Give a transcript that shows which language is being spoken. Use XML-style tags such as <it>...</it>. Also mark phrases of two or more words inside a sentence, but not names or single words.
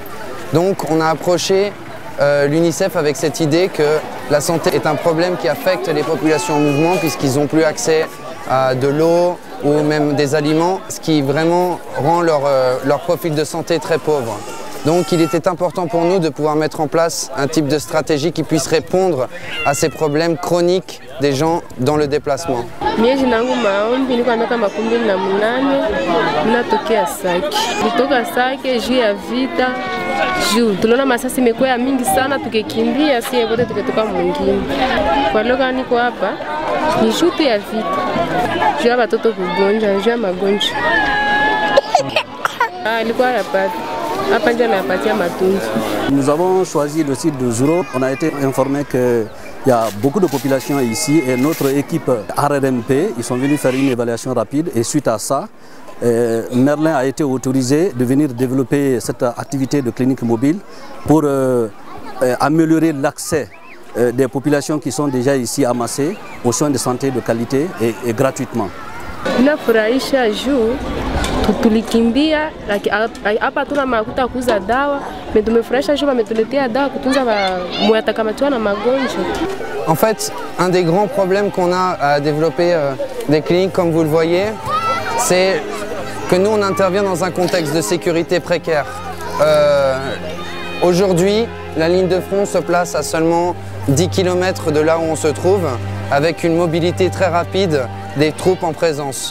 <fr>Donc on a approché l'UNICEF avec cette idée que la santé est un problème qui affecte les populations en mouvement puisqu'ils n'ont plus accès à de l'eau ou même des aliments, ce qui vraiment rend leur profil de santé très pauvre. Donc il était important pour nous de pouvoir mettre en place un type de stratégie qui puisse répondre à ces problèmes chroniques des gens dans le déplacement.</fr> <sw>Miezi nangu maombi nilikuwa na miaka 28 ninatokea Sake. Kutoka Sake juu ya vita juu tunaona masasi imekuwa mingi sana tukikimbia sie wote tukitoka mwingine. Kwa leo niko hapa ni juu tu ya vita. Juu ya watoto kugonjwa, juu ya magonjwa. Ilikuwa yapata.</sw> <fr>Nous avons choisi le site de Zuro. On a été informé qu'il y a beaucoup de populations ici et notre équipe RRMP, ils sont venus faire une évaluation rapide et suite à ça, Merlin a été autorisé de venir développer cette activité de clinique mobile pour améliorer l'accès des populations qui sont déjà ici amassées aux soins de santé de qualité et gratuitement.</fr> <sw>Tulikimbia hapa tuna makuta kuuza dawa, mais tumefurahisha juu wametuletea dawa kutunza mwatakamatua na magonjwa.</sw> <fr>En fait, un des grands problèmes qu'on a à développer des cliniques comme vous le voyez, c'est que nous on intervient dans un contexte de sécurité précaire. Aujourd'hui, la ligne de front se place à seulement 10 km de là où on se trouve, avec une mobilité très rapide des troupes en présence.</fr>